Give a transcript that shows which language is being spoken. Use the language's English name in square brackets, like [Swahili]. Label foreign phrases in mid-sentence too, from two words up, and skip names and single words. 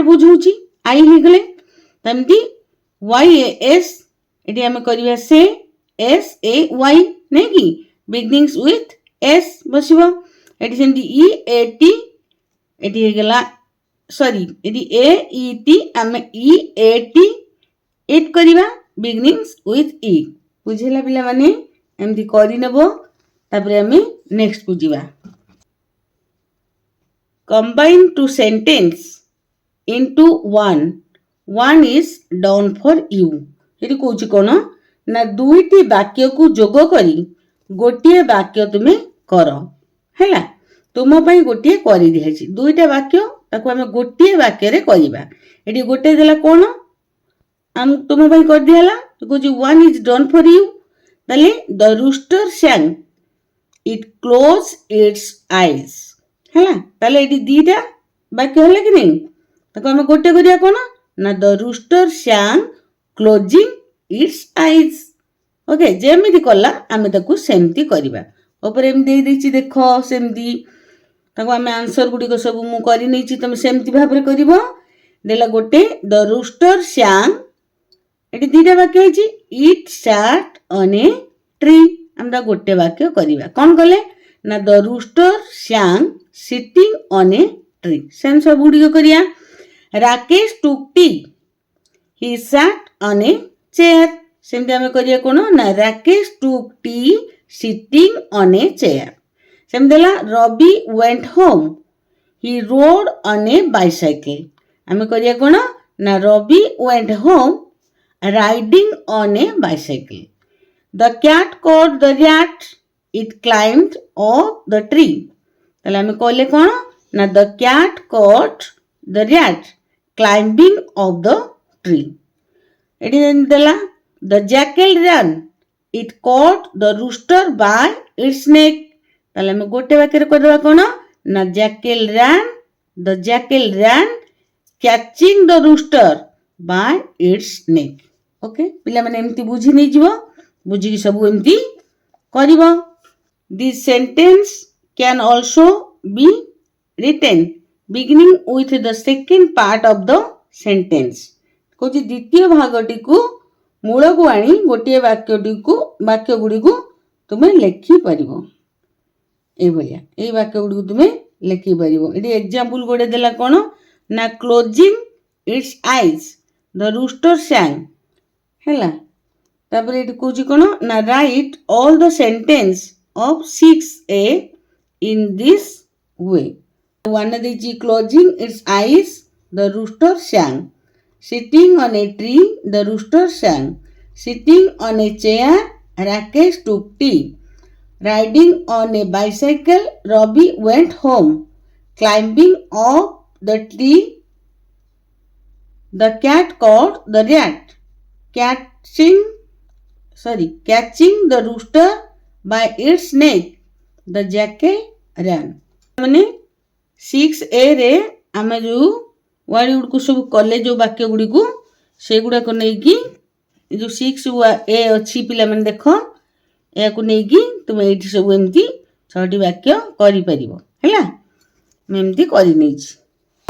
[Odia] ବୁଝଉଛି ଆଇ ହେଇଗଲେ ସେମିତି YAS ଏଠି ଆମେ କରିବା ସେ SAY ନାଇଁ କି [English] beginnings with [Odia] S ବସିବ ଏଠି ସେମିତି EAT ଏଠି ହେଇଗଲା ସରି ଏଠି AET ଆମେ EAT ଇଟ୍ କରିବା [English] beginnings with [Odia] E ବୁଝିଲା ପିଲାମାନେ ଏମିତି କରିନେବ ତାପରେ ଆମେ ନେକ୍ସଟକୁ ଯିବା [English] combine two sentence into one is done for you [Odia] ଏଠି କହୁଛି କ'ଣ ନା ଦୁଇଟି ବାକ୍ୟକୁ ଯୋଗ କରି ଗୋଟିଏ ବାକ୍ୟ ତୁମେ କର ହେଲା ତୁମ ପାଇଁ ଗୋଟିଏ କରିଦିଆଯାଇଛି ଦୁଇଟା ବାକ୍ୟ ତାକୁ ଆମେ ଗୋଟିଏ ବାକ୍ୟରେ କରିବା ଏଠି ଗୋଟେ ଦେଲା କ'ଣ ତୁମ ପାଇଁ କରିଦିଆହେଲା କହୁଛି [English] one is done for you [Odia] ତାହେଲେ [English] the rooster sang it closed its eyes [Odia] ହେଲା ତାହେଲେ ଏଠି ଦିଟା ବାକ୍ୟ ହେଲା କି ନାହିଁ ତାକୁ ଆମେ ଗୋଟେ କରିବା କ'ଣ ନା [English] the rooster sang closing its eyes [Odia] ଓକେ ଯେମିତି କଲା ଆମେ ତାକୁ ସେମିତି କରିବା ଉପରେ ଏମିତି ଦେଇଦେଇଛି ଦେଖ ସେମିତି ତାକୁ ଆମେ ଆନ୍ସର ଗୁଡ଼ିକ ସବୁ ମୁଁ କରିନେଇଛି ତମେ ସେମିତି ଭାବରେ କରିବ ଦେଲା ଗୋଟେ [English] the rooster sang [Odia] ଏଠି ଦିଟା ବାକ୍ୟ ହେଇଛି [English] it sat on a tree [Odia] ଆମେ ତା ଗୋଟେ ବାକ୍ୟ କରିବା କ'ଣ କଲେ ନା [English] the rooster sang sitting on a tree [Odia] ସେମିତି ସବୁ ଗୁଡ଼ିକ କରିବା [English] ରାକେଶ took tea he sat on a chair ସେମିତି [Odia] ଆମେ କରିବା କ'ଣ ନା [English] ରାକେଶ took tea sitting on a chair [Odia] ସେମିତି ହେଲା [English] ରବି went home he rode on a bicycle [Odia] ଆମେ କରିବା କ'ଣ ନା [English] ରବି went home riding on a bicycle the cat caught the rat it climbed off the tree [Odia] ତାହେଲେ ଆମେ କହିଲେ କ'ଣ ନା [English] the cat caught the rat climbing off the tree [Odia] ଏଠି ଦେଲା [English] the jackal ran it caught the rooster by its neck [Odia] ତାହେଲେ ଆମେ ଗୋଟେ ବାକ୍ୟରେ କରିଦେବା କ'ଣ ନା [English] the jackal ran catching the rooster by its neck [Odia] ଓକେ ପିଲାମାନେ ଏମିତି ବୁଝି ନେଇଯିବ ବୁଝିକି ସବୁ ଏମିତି କରିବ [English] this sentence can also be written beginning with the second part of the sentence [Odia] କହୁଛି ଦ୍ୱିତୀୟ ଭାଗଟିକୁ ମୂଳକୁ ଆଣି ଗୋଟିଏ ବାକ୍ୟ ଗୁଡ଼ିକୁ ତୁମେ ଲେଖିପାରିବ ଏଇଭଳିଆ ଏଇ ବାକ୍ୟ ଗୁଡ଼ିକୁ ତୁମେ ଲେଖିପାରିବ ଏଠି ଏକ୍ଜାମ୍ପଲ ଗୋଟେ ଦେଲା କ'ଣ ନା [English] closing its eyes the rooster [Odia] sang ହେଲା ତାପରେ ଏଠି କହୁଛି କ'ଣ ନା [English] write all the sentence of 6A in this way one ଦେଇଛି closing its eyes the rooster sang sitting on a tree the rooster sang sitting on a chair Rakesh took tea riding on a bicycle Ravi went home climbing up the tree the cat caught the rat catching the rooster by its neck the jackal ran [Odia] ମାନେ 6A ରେ ଆମେ ଯେଉଁ ୱାର୍ଡ ଗୁଡ଼ିକୁ ସବୁ କଲେ ଯେଉଁ ବାକ୍ୟ ଗୁଡ଼ିକୁ ସେଗୁଡ଼ାକ ନେଇକି ଯେଉଁ 6A ଅଛି ପିଲାମାନେ ଦେଖ ଏହାକୁ ନେଇକି ତୁମେ ଏଇଠି ସବୁ ଏମିତି 6ଟି ବାକ୍ୟ କରିପାରିବ ହେଲା ମୁଁ ଏମିତି କରିନେଇଛି।